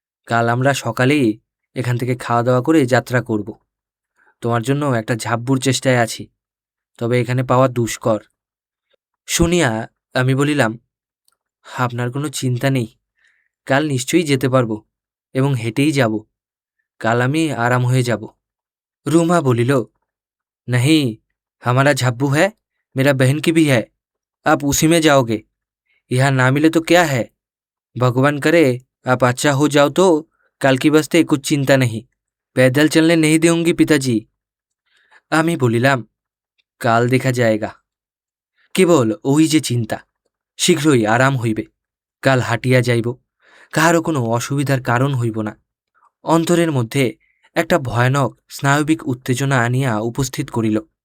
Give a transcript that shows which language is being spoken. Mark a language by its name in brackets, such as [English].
[Bangla] কাল আমরা সকালেই এখান থেকে খাওয়া দাওয়া করে যাত্রা করব। তোমার জন্য একটা ঝাব্বুর চেষ্টায় আছি, তবে এখানে পাওয়া দুষ্কর। শুনিয়া আমি বলিলাম, আপনার কোনো চিন্তা নেই, কাল নিশ্চয়ই যেতে পারবো এবং হেঁটেই যাব। কাল আমি আরাম হয়ে যাব। রুমা বলিল, [Hindi] नहीं, हमारा झब्बू है, मेरा बहन की भी है, आप उसी में जाओगे। यहाँ ना मिले तो क्या है, भगवान करे आप अच्छा हो जाओ तो काल की बस्ते कुछ चिंता नहीं, पैदल चलने नहीं देंगी पिताजी। [Bangla] আমি বলিলাম, কাল দেখা যায়গা, কেবল ওই যে চিন্তা, শীঘ্রই আরাম হইবে। কাল হাঁটিয়া যাইব, কাহারও কোনো অসুবিধার কারণ হইব না। অন্তরের মধ্যে একটা ভয়ানক স্নায়বিক উত্তেজনা আনিয়া উপস্থিত করিল।